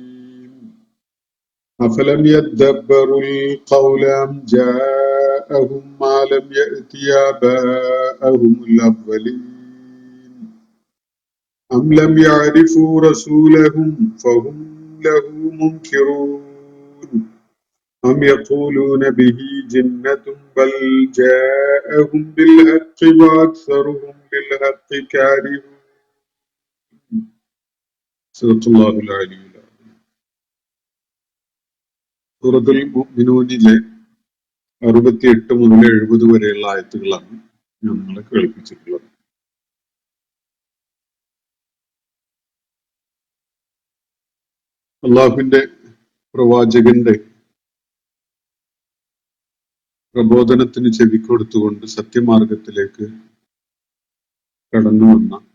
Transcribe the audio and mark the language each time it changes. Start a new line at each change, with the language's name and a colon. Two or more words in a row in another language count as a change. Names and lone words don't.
Arabic: أفلم يدبروا القول أم جاءهم ما لم يأت آباءهم الأولين أم لم يعرفوا رسولهم فهم له منكرون أم يقولون به جنة بل جاءهم بالحق وأكثرهم للحق كارهون. صدق الله العلي العظيم.
Malayalam: സൂറത്തുൽ മുഅ്മിനൂനിലെ 68 മുതൽ 70 വരെയുള്ള ആയത്തുകളാണ് നമ്മളെ കേൾപ്പിച്ചിട്ടുള്ളത്. അള്ളാഹുവിന്റെ പ്രവാചകന്റെ പ്രബോധനത്തിന് ചെവിക്കൊടുത്തുകൊണ്ട് സത്യമാർഗത്തിലേക്ക് കടന്നു വന്ന